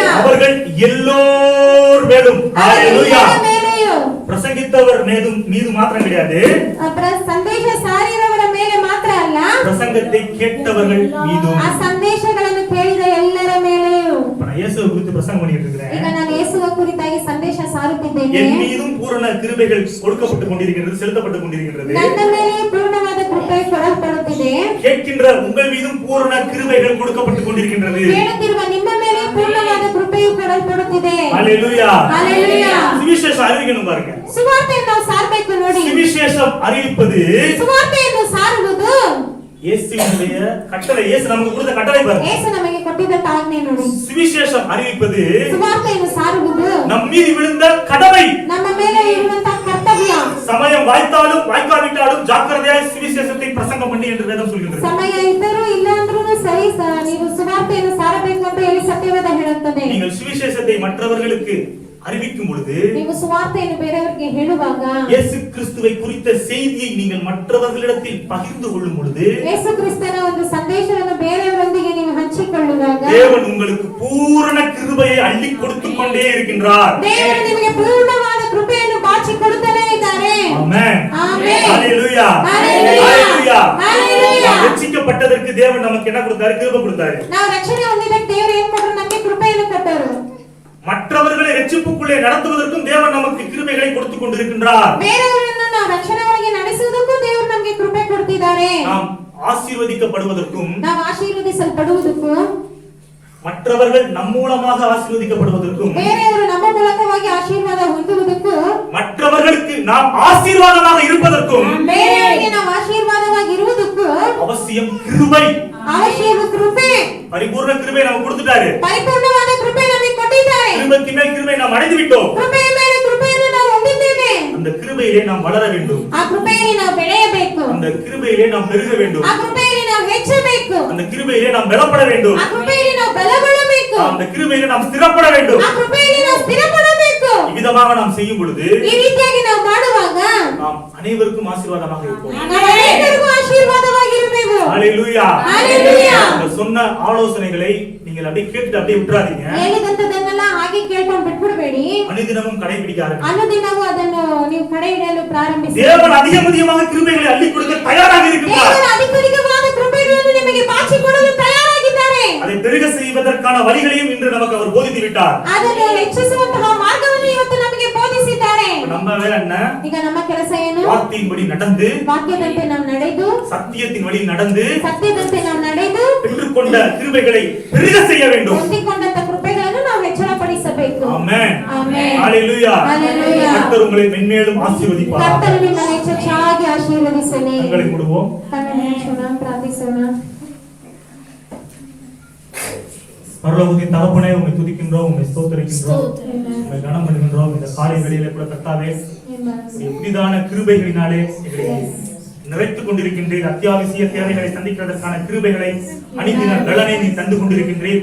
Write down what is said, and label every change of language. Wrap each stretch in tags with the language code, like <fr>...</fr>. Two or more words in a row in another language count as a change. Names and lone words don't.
<ta>அவர்கள் எல்லோர் மேலும் ஹalleluya. பிரசங்கித்தவர் மீது மாத்திரம் கிடையாது,</ta> <kn>ಸಂದೇಶ ಸಾರಿದವರ ಮೇಲೆ ಮಾತ್ರ ಅಲ್ಲ,</kn> <ta>பிரசங்கத்தை கேட்டவர்கள் மீதும்.</ta> <kn>ಆ ಸಂದೇಶಗಳನ್ನು ಕೇಳಿದ ಎಲ್ಲರ ಮೇಲೆಯೂ.</kn> <ta>நான் இயேசுவை குறித்து பிரசங்கம் பண்ணிட்டு இருக்கிறேன்.</ta> <kn>ಈಗ ನಾನು ಯೇಸುವ ಕುರಿತಾಗಿ ಸಂದೇಶ ಸಾರುತ್ತಿದ್ದೇನೆ.</kn> <ta>என் மீதும் பூரண கிருபைகள் கொடுக்கப்பட்டுக் கொண்டிருக்கிறது, செலுத்தப்பட்டுக் கொண்டிருக்கிறது.</ta> <kn>ನನ್ನ ಮೇಲೆ ಪೂರ್ಣವಾದ ಕೃಪೆ ಕೊಡಲ್ಪಡುತ್ತಿದೆ.</kn> <ta>கேட்கின்ற உங்கள் மீதும் பூரண கிருபைகள் கொடுக்கப்பட்டுக் கொண்டிருக்கின்றது.</ta> <kn>ಕೇಳುತ್ತಿರುವ ನಿಮ್ಮ ಮೇಲೆ ಪೂರ್ಣವಾದ ಕೃಪೆಯು ಕೊಡಲ್ಪಡುತ್ತಿದೆ.</kn> <ta>ஹalleluya. ஹalleluya. சுவிசேஷம் அறிவிக்கணும் பாருங்க.</ta> <kn>ಸುವಾರ್ತೆಯನ್ನು ನಾವು ಸಾರಬೇಕು ನೋಡಿ.</kn> <ta>சுவிசேஷம் அறிவிப்பது,</ta> <kn>ಸುವಾರ್ತೆಯನ್ನು ಸಾರುವುದು</kn> <ta>இயேசுவினுடைய கட்டளை. இயேசு நமக்கு கொடுத்த கட்டளை பாருங்க.</ta> <kn>ಯೇಸು ನಮಗೆ ಕೊಟ್ಟಿದ್ದ ಆಜ್ಞೆ ನೋಡಿ.</kn> <ta>சுவிசேஷம் அறிவிப்பது</ta> <kn>ಸುವಾರ್ತೆಯನ್ನು ಸಾರುವುದು</kn> <ta>நம் மீது விழுந்த கடமை.</ta> <kn>ನಮ್ಮ ಮೇಲೆ ಇರುವಂತ ಕರ್ತವ್ಯ.</kn> <ta>சமயம் வாய்த்தாலும் வாய்க்காவிட்டாலும் ஜாக்கிரதையாய் சுவிசேஷத்தை பிரசங்கம் பண்ணி என்று வேதம் சொல்கிறது.</ta> <kn>ಸಮಯ ಇದ್ದರೂ ಇಲ್ಲ ಅಂದ್ರೂ ಸರಿ, ನೀವು ಸುವಾರ್ತೆಯನ್ನು ಸಾರಬೇಕು ಅಂತ ಹೇಳಿ ಸತ್ಯವೇದ ಹೇಳುತ್ತದೆ.</kn> <ta>நீங்கள் சுவிசேஷத்தை மற்றவர்களுக்கு அறிவிக்கும் பொழுது,</ta> <kn>ನೀವು ಸುವಾರ್ತೆಯನ್ನು ಬೇರೆಯವರಿಗೆ ಹೇಳುವಾಗ,</kn> <ta>இயேசு கிறிஸ்துவை குறித்த செய்தியை நீங்கள் மற்றவர்களிடத்தில் பகிர்ந்து கொள்ளும் பொழுது,</ta> <kn>ಯೇಸು ಕ್ರಿಸ್ತನ ಒಂದು ಸಂದೇಶವನ್ನು ಬೇರೆಯವರೊಂದಿಗೆ ನೀವು ಹಂಚಿಕೊಳ್ಳುವಾಗ,</kn> <ta>தேவன் உங்களுக்கு பூரண கிருபையை அள்ளி கொடுத்து கொண்டே இருக்கின்றார்.</ta> <kn>ದೇವರು ನಿಮಗೆ ಪೂರ್ಣವಾದ ಕೃಪೆಯನ್ನು ಬಾಚಿ ಕೊಡುತ್ತಲೇ ಇದ್ದಾರೆ.</kn> <ta>ஆமென். ஆமென். ஹalleluya ஹalleluya. ஹalleluya. ரட்சிக்கப்பட்டதற்கு தேவன் நமக்கு என்ன கொடுத்தாரு? கிருபை கொடுத்தாரு.</ta> <kn>ನಾವು ರಕ್ಷಣೆ ಹೊಂದಿದ್ದಕ್ಕೆ ದೇವರು ಏನು ಕೊಟ್ಟರು? ನಮಗೆ ಕೃಪೆಯನ್ನು ಕೊಟ್ಟರು.</kn> <ta>மற்றவர்களை ரட்சிப்புக்குள்ளே நடத்துவதற்கும் தேவன் நமக்கு கிருபைகளை கொடுத்துக் கொண்டிருக்கின்றார்.</ta> <kn>ಬೇರೆಯವರನ್ನು ನಾವು ರಕ್ಷಣೆ ಒಳಗೆ ನಡೆಸುವುದಕ್ಕೂ ದೇವರು ನಮಗೆ ಕೃಪೆ ಕೊಡ್ತಿದ್ದಾರೆ.</kn> <ta>நாம் ஆசீர்வதிக்கப்படுவதற்கும்</ta> <kn>ನಾವು ಆಶೀರ್ವದಿಸಲ್ಪಡುವುದಕ್ಕೂ</kn> <ta>மற்றவர்கள் நம் மூலமாக ஆசீர்வதிக்கப்படுவதற்கும்</ta> <kn>ಬೇರೆಯವರು ನಮ್ಮ ಮೂಲಕವಾಗಿ ಆಶೀರ್ವಾದ ಹೊಂದುವುದಕ್ಕೂ</kn> <ta>மற்றவர்களுக்கு நாம் ஆசீர்வாதமாக இருப்பதற்கும்</ta> <kn>ಬೇರೆಯವರಿಗೆ ನಾವು ಆಶೀರ್ವಾದವಾಗಿ ಇರುವುದಕ್ಕೂ</kn> <ta>அவசியம் கிருபை.</ta> <kn>ಅವಶ್ಯಕ ಕೃಪೆ,</kn> <ta>பரிபூர்ண கிருபை நமக்கு கொடுத்துட்டாரு.</ta> <kn>ಪರಿಪೂರ್ಣವಾದ ಕೃಪೆ ನಮಗೆ ಕೊಟ್ಟಿದ್ದಾರೆ.</kn> <ta>கிருபைக்கு மேல் கிருபை நாம் அடைந்து விட்டோம்.</ta> <kn>ಕೃಪೆಯ ಮೇಲೆ ಕೃಪೆಯನ್ನು ನಾವು ಹೊಂದಿದ್ದೇವೆ.</kn> <ta>அந்த கிருபையிலே நாம் வளர வேண்டும்.</ta> <kn>ಆ ಕೃಪೆಯಲ್ಲಿ ನಾವು ಬೆಳೆಯಬೇಕು.</kn> <ta>அந்த கிருபையிலே நாம் பெருக வேண்டும்.</ta> <kn>ಆ ಕೃಪೆಯಲ್ಲಿ ನಾವು ಹೆಚ್ಚಬೇಕು.</kn> <ta>அந்த கிருபையிலே நாம் பலப்பட வேண்டும்.</ta> <kn>ಆ ಕೃಪೆಯಲ್ಲಿ ನಾವು ಬಲಗೊಳ್ಳಬೇಕು.</kn> <ta>அந்த கிருபையிலே நாம் ஸ்திரப்பட வேண்டும்.</ta> <kn>ಆ ಕೃಪೆಯಲ್ಲಿ ನಾವು ಸ್ಥಿರಪಡಬೇಕು.</kn> <ta>இவ்விதமாக நாம் செய்யும் பொழுது</ta> <kn>ಈ ರೀತಿಯಾಗಿ ನಾವು ಮಾಡುವಾಗ</kn> <ta>நாம் அனைவருக்கும் ஆசீர்வாதமாக இருப்போம்.</ta> <kn>ನಾವು ಅನೇಕರಿಗೂ ಆಶೀರ್ವಾದವಾಗಿರುತ್ತೇವೆ.</kn> <ta>ஹalleluya. ஹalleluya. இந்த சொன்ன ஆலோசனைகளை நீங்கள் அப்படியே கேட்டு அப்படியே விட்டுறாதீங்க.</ta> <kn>ಹೇಳಿದಂತದನ್ನೆಲ್ಲ ಹಾಗೆ ಕೇಳ್ಕೊಂಡು ಬಿಟ್ಬಿಡಬೇಡಿ.</kn> <ta>அனுதினமும் கடைபிடிக்க ஆரம்பிங்க.</ta> <kn>ಅನುದಿನವೂ ಅದನ್ನು ನೀವು ಕಡೆಹಿಡಿಯಲು ಪ್ರಾರಂಭಿಸಿ.</kn> <ta>தேவன் அதிகமாக கிருபைகளை அள்ளி கொடுக்க தயாராக இருக்கிறார்.</ta> <kn>ದೇವರು ಅಧಿಕವಾದ ಕೃಪೆಗಳನ್ನು ನಿಮಗೆ ಬಾಚಿಕೊಡಲು ತಯಾರಾಗಿದ್ದಾರೆ.</kn> <ta>அதை பெருக செய்வதற்கான வழிகளையும் இன்று நமக்கு அவர் போதித்து விட்டார்.</ta> <kn>ಅದನ್ನು ಹೆಚ್ಚಿಸುವಂತಹ ಮಾರ್ಗವನ್ನು ಇವತ್ತು ನಮಗೆ ಬೋಧಿಸಿದ್ದಾರೆ.</kn> <ta>நம்ம வேலை என்ன?</ta> <kn>ಈಗ ನಮ್ಮ ಕೆಲಸ ಏನು?</kn> <ta>வார்த்தையின்படி நடந்து</ta> <kn>ವಾಕ್ಯದಂತೆ ನಾವು ನಡೆದು</kn> <ta>சத்தியத்தின் வழியில் நடந்து</ta> <kn>ಸತ್ಯದಂತೆ ನಾವು ನಡೆದು</kn> <ta>பெற்றுக்கொண்ட கிருபைகளை பெருக செய்ய வேண்டும்.</ta> <kn>ಹೊಂದಿಕೊಂಡಂತ ಕೃಪೆಗಳನ್ನು ನಾವು ಹೆಚ್ಚಳಪಡಿಸಬೇಕು.</kn> <ta>ஆமென்.</ta> <kn>ಆಮೆನ್.</kn> <ta>ஹalleluya. ஹalleluya. கர்த்தர் உங்களை மென்மேலும் ஆசீர்வதிப்பார்.</ta> <kn>ಕರ್ತನು ನಿಮ್ಮನ್ನು ಹೆಚ್ಚಾಗಿ ಆಶೀರ್ವದಿಸಲಿ.</kn> <ta>கண்களை மூடுவோம்.</ta> <kn>ಕಣ್ಣನ್ನು ಮುಚ್ಚೋಣ, ಪ್ರಾರ್ಥಿಸೋಣ.</kn> <ta>பரலோகத்தின் தகப்பனே, உம்மை துதிக்கின்றோம், உம்மை ஸ்தோத்திரிக்கின்றோம், உம்மை கனம் பண்ணுகின்றோம். இந்த காலை வேளையிலே கூட கர்த்தாவே, உம்முடைய புதிதான கிருபைகளினாலே எங்களை நிறைத்துக் கொண்டிருக்கின்றீர். அத்தியாவசிய தேவைகளை சந்திக்கிறதற்கான கிருபைகளை அணிந்தின பலனை நீ தந்து கொண்டிருக்கின்றீர்.</ta>